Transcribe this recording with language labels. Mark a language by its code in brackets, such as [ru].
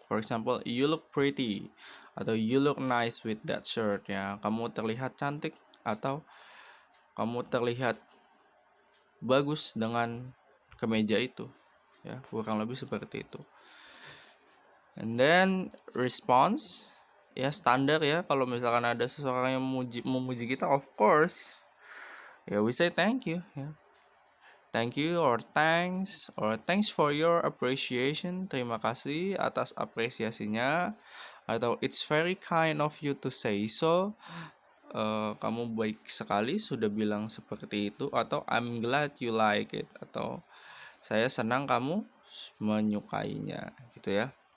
[en] For example, you look pretty, atau you look nice with that shirt, ya. [id] Kamu terlihat cantik, atau kamu terlihat bagus dengan kemeja itu, ya, kurang lebih seperti itu. [en] And then response, [id] ya, standar, ya, kalau misalkan ada seseorang yang memuji kita, of course, ya, [en] we say thank you, [id] ya. [en] Thank you or thanks for your appreciation. [id] Terima kasih atas apresiasinya. [en] Atau it's very kind of you to say so. [id] Kamu baik sekali sudah bilang seperti itu. Atau [en] I'm glad you like it. [id] Atau saya senang kamu menyukainya, gitu ya.